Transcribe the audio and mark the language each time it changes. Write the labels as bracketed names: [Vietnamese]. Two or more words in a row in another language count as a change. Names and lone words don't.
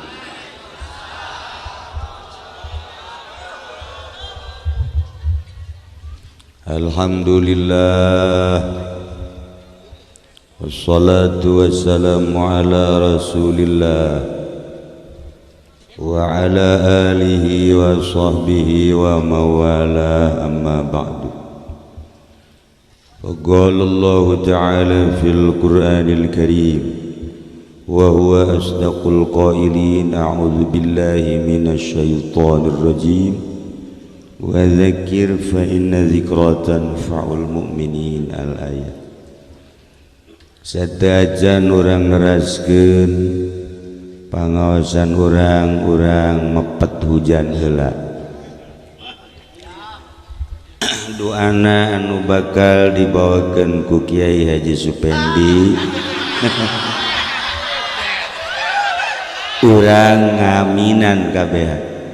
[Arabic] الحمد لله والصلاة والسلام على رسول الله وعلى آله وصحبه ومن والاه أما بعد. قال الله تعالى في القرآن الكريم وهو أصدق القائلين أعوذ بالله من الشيطان الرجيم وذكر فإن الذكرى تنفع المؤمنين الآية. [Sundanese] Sadajan urang neraskeun pangaosan urang mepet hujan heula. Doana anu bakal dibawakeun ku Kiai Haji Supendi urang ngaminan kabeh.